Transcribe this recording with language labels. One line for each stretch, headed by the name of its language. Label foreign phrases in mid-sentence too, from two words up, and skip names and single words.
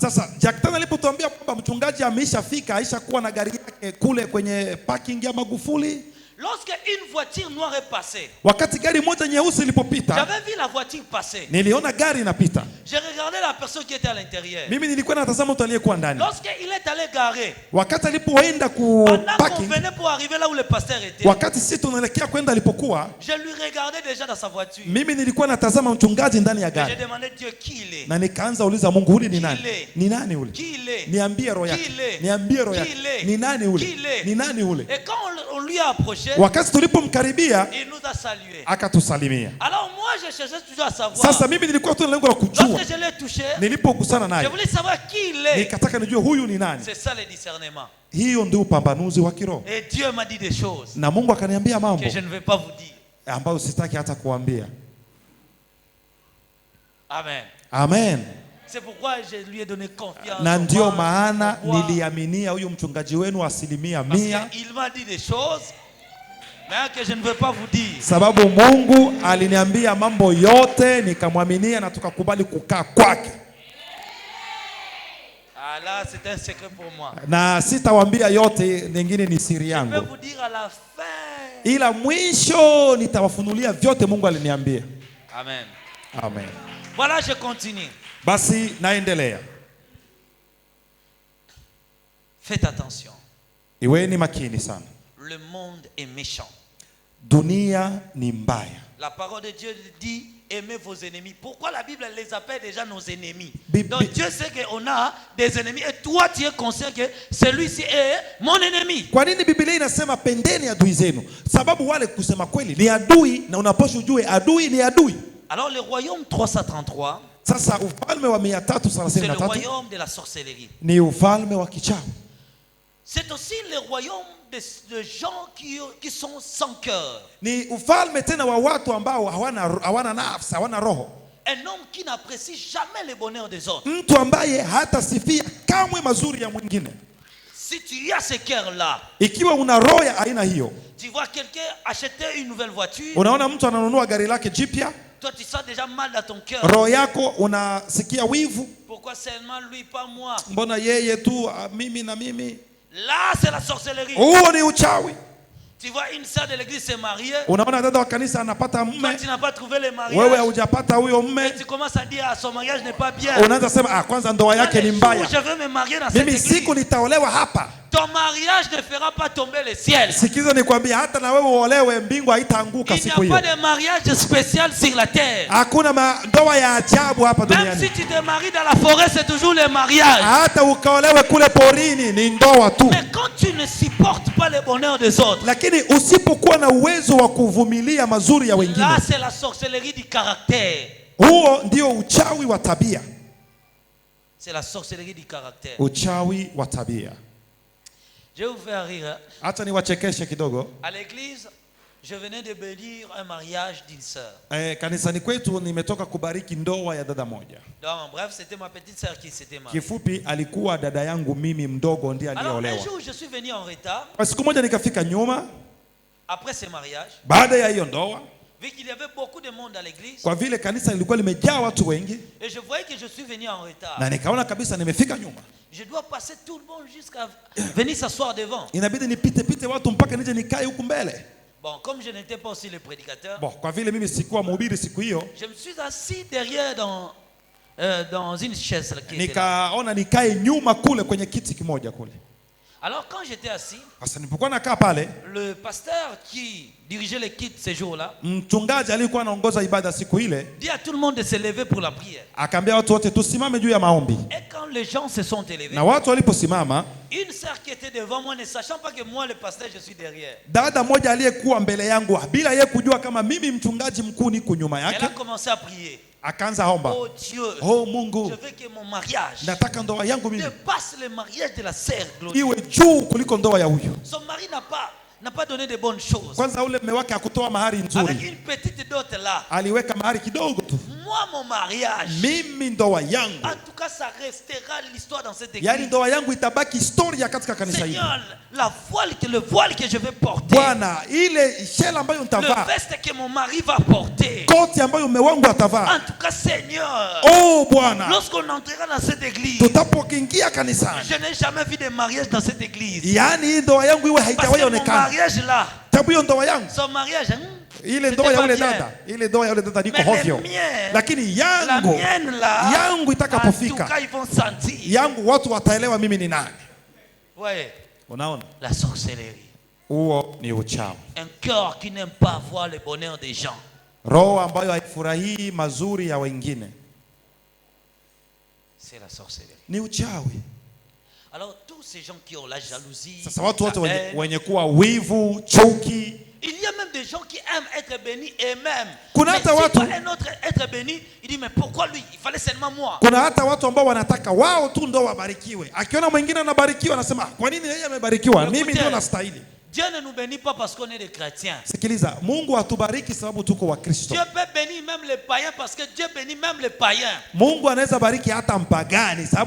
Swahili: Sasa Jacktan alipotuambia kwamba mchungaji ameishafika, aishakuwa na gari yake kule kwenye parking ya Magufuli.
French: Lorsque une voiture noire est passée,
Swahili: Wakati gari moja nyeusi ilipopita,
French: j'avais vu la voiture passer.
Swahili: niliona gari inapita.
French: J'ai regardé la personne qui était à l'intérieur.
Swahili: Mimi nilikuwa natazama mtu aliyekuwa ndani.
French: Lorsqu'il est allé garer,
Swahili: Wakati alipoenda ku
French: pendant qu'on
Swahili: parking,
French: venait pour arriver là où le pasteur était,
Swahili: wakati sisi tunaelekea kwenda alipokuwa,
French: je lui regardais déjà dans sa voiture.
Swahili: mimi nilikuwa natazama mchungaji ndani ya
French: Et j'ai
Swahili: gari.
French: demandé Dieu qui il est.
Swahili: Na nikaanza uliza Mungu, huyu ni nani? Kile. Ni nani ule?
French: Qui il est.
Swahili: Niambie roho yake. Kile. Niambie roho yake. Kile. Ni nani ule? Kile. Ni nani ule?
French: Et quand on lui a approché,
Swahili: Wakati tulipomkaribia,
French: il nous a salué.
Swahili: akatusalimia.
French: Alors moi, je cherchais toujours à savoir.
Swahili: Sasa mimi nilikuwa tu na lengo la kujua.
French: Lorsque je l'ai touché,
Swahili: Nilipokutana
French: je
Swahili: naye,
French: voulais savoir qui il est.
Swahili: nikataka nijue huyu ni nani.
French: C'est ça le discernement.
Swahili: Hiyo ndio upambanuzi wa kiroho.
French: Et Dieu m'a dit des choses
Swahili: Na Mungu akaniambia mambo
French: que je ne vais pas vous dire.
Swahili: ambayo sitaki hata kuambia.
French: Amen.
Swahili: Amen.
French: C'est pourquoi je lui ai donné confiance.
Swahili: Na ndio
French: au
Swahili: maana
French: pouvoir,
Swahili: niliaminia huyu mchungaji wenu 100%,
French: parce qu'il m'a dit des choses mais que je ne veux pas vous dire.
Swahili: sababu Mungu aliniambia mambo yote, nikamwaminia na tukakubali kukaa kwake.
French: Ah là, c'est un secret pour moi.
Swahili: Na sitawaambia yote, nyingine ni siri
French: Je
Swahili: yangu,
French: vais vous dire à la fin.
Swahili: ila mwisho nitawafunulia vyote Mungu aliniambia.
French: Amen.
Swahili: Amen.
French: Voilà, je continue.
Swahili: Basi naendelea.
French: Faites attention.
Swahili: Iweni makini sana.
French: Le monde est méchant.
Swahili: Dunia ni mbaya.
French: La parole de Dieu dit aimez vos ennemis. Pourquoi la Bible les appelle déjà nos ennemis?
Swahili: Bi-
French: Donc
Swahili: bi-
French: Dieu sait qu'on a des ennemis et toi tu es conscient que celui-ci est mon ennemi.
Swahili: Kwa nini Biblia inasema pendeni adui zenu? Sababu wale kusema kweli ni adui, na unapaswa ujue adui ni adui.
French: Alors le royaume 333,
Swahili: Sasa ufalme wa
French: c'est le 333 royaume de la sorcellerie.
Swahili: ni ufalme wa kichawi.
French: C'est aussi le royaume de gens qui sont sans cœur.
Swahili: Ni ufalme tena wa watu ambao hawana nafsi, hawana roho.
French: Un homme qui n'apprécie jamais le bonheur des autres.
Swahili: Mtu ambaye hatasifia kamwe mazuri ya mwingine.
French: Si tu as ce cœur-là,
Swahili: ikiwa una roho ya aina hiyo,
French: tu vois quelqu'un acheter une nouvelle voiture,
Swahili: unaona mtu ananunua gari lake jipya,
French: toi tu sens déjà mal dans ton cœur.
Swahili: roho yako unasikia wivu.
French: Pourquoi seulement lui, pas moi?
Swahili: Mbona yeye tu, mimi na mimi?
French: Là, c'est la sorcellerie.
Swahili: Huo ni uchawi.
French: Tu vois une sœur de l'église se marier.
Swahili: Unaona dada wa kanisa anapata
French: Toi,
Swahili: mume,
French: tu n'as pas trouvé le mariage.
Swahili: wewe hujapata huyo mume.
French: Et tu commences à dire son mariage n'est pas bien.
Swahili: Unaanza sema kwanza ndoa yake ni mbaya.
French: Je veux me marier dans cette
Swahili: Mimi
French: église.
Swahili: siku nitaolewa hapa.
French: Ton mariage ne fera pas tomber le ciel.
Swahili: Sikiza nikwambie, hata na wewe uolewe, mbingu haitaanguka siku
French: Il n'y a
Swahili: hiyo.
French: pas de mariage spécial sur la terre.
Swahili: Hakuna ndoa ya ajabu hapa
French: Même
Swahili: duniani.
French: si tu te maries dans la forêt, c'est toujours le mariage.
Swahili: Hata ukaolewe kule porini ni ndoa tu.
French: Mais quand tu ne supportes pas le bonheur des autres,
Swahili: Lakini usipokuwa na uwezo wa kuvumilia mazuri ya wengine,
French: là c'est la sorcellerie du caractère.
Swahili: huo ndio uchawi wa tabia.
French: C'est la sorcellerie du caractère.
Swahili: Uchawi wa tabia.
French: Je vais vous faire rire.
Swahili: Hata niwachekeshe kidogo.
French: À l'église, je venais de bénir un mariage d'une sœur.
Swahili: Kanisani kwetu nimetoka kubariki ndoa ya dada moja.
French: Donc bref, c'était ma petite sœur qui s'était mariée.
Swahili: Kifupi alikuwa dada yangu mimi mdogo ndiye aliyeolewa.
French: Alors un jour je suis venu en retard.
Swahili: Siku moja nikafika nyuma
French: Après ce mariage,
Swahili: baada ya hiyo ndoa,
French: vu qu'il y avait beaucoup de monde à l'église,
Swahili: kwa vile kanisa lilikuwa limejaa watu wengi,
French: et je voyais que je suis venu en retard.
Swahili: na nikaona kabisa nimefika nyuma.
French: Je dois passer tout le monde jusqu'à venir s'asseoir devant.
Swahili: Inabidi nipite watu mpaka nije nikae huku mbele.
French: Bon, comme je n'étais pas aussi le prédicateur,
Swahili: Bon, kwa vile mimi sikuwa mhubiri siku hiyo,
French: je me suis assis derrière dans une chaise là, qui était là.
Swahili: nikaona nikae nyuma kule kwenye kiti kimoja kule.
French: Alors quand j'étais assis,
Swahili: Sasa nilipokuwa nakaa pale,
French: le pasteur qui dirigeait les kits ce jour-là
Swahili: mchungaji aliyekuwa anaongoza ibada siku ile
French: dit à tout le monde de se lever pour la prière.
Swahili: akaambia watu wote tusimame juu ya maombi.
French: Et quand les gens se sont élevés,
Swahili: Na watu waliposimama,
French: une sœur qui était devant moi, ne sachant pas que moi le pasteur je suis derrière,
Swahili: dada moja aliyekuwa mbele yangu bila yeye kujua kama mimi mchungaji mkuu niko nyuma
French: elle
Swahili: yake,
French: a commencé à prier.
Swahili: akaanza omba.
French: Oh Dieu,
Swahili: Oh
French: je
Swahili: Mungu,
French: veux que mon mariage
Swahili: nataka ndoa yangu mimi
French: dépasse le mariage de la sœur Glorieux.
Swahili: iwe juu kuliko ndoa ya huyu.
French: Son mari n'a pas donné de bonnes choses.
Swahili: Kwanza ule mume wake hakutoa mahari
French: Avec
Swahili: nzuri,
French: une petite dot là.
Swahili: aliweka mahari kidogo tu.
French: Moi, mon mariage,
Swahili: Mimi ndoa yangu,
French: en tout cas, ça restera l'histoire dans cette
Swahili: yani
French: église.
Swahili: ndoa yangu itabaki historia katika kanisa hili.
French: Seigneur, le voile que je vais porter,
Swahili: Bwana, ile shela ambayo
French: le
Swahili: nitavaa,
French: veste que mon mari va porter,
Swahili: koti ambayo mume wangu
French: en
Swahili: atavaa.
French: tout cas, Seigneur,
Swahili: Oh Bwana,
French: lorsqu'on entrera dans cette église,
Swahili: tutapokiingia kanisani,
French: je n'ai jamais vu de mariage dans cette église.
Swahili: yani hii ndoa yangu iwe
French: Parce
Swahili: haijawahi
French: que mon
Swahili: onekana.
French: mariage là,
Swahili: Sababu hiyo ndoa yangu,
French: son mariage,
Swahili: ile
French: c'était
Swahili: ndoa ya
French: pas
Swahili: ule
French: bien.
Swahili: dada, ile ndoa ya ule dada niko
French: Mais
Swahili: hovyo.
French: le mien,
Swahili: Lakini
French: la
Swahili: yangu,
French: mienne là,
Swahili: yangu
French: en tout
Swahili: itakapofika,
French: cas, ils vont sentir.
Swahili: yangu watu wataelewa mimi ni nani.
French: Ouais,
Swahili: Unaona?
French: la sorcellerie.
Swahili: Huo ni uchawi.
French: Un cœur qui n'aime pas voir le bonheur des gens.
Swahili: Roho ambayo haifurahii mazuri ya wengine
French: C'est la sorcellerie.
Swahili: ni uchawi.
French: Alors tous ces gens qui ont la jalousie,
Swahili: Sasa watu wote
French: la haine,
Swahili: wenye kuwa wivu, chuki,
French: il y a même des gens qui aiment être bénis et même.
Swahili: Kuna
French: Mais
Swahili: hata
French: si
Swahili: watu-
French: pas un autre être béni, il dit mais pourquoi lui? Il fallait seulement moi.
Swahili: kuna hata watu ambao wanataka wao tu ndo wabarikiwe. Akiona mwingine anabarikiwa anasema kwa nini yeye amebarikiwa? Mimi ndio nastahili.
French: Dieu ne nous bénit pas parce qu'on est des chrétiens.
Swahili: Sikiliza, Mungu hatubariki sababu tuko wa Kristo.
French: Dieu peut bénir même les païens parce que Dieu bénit même les païens.
Swahili: Mungu anaweza bariki hata mpagani sababu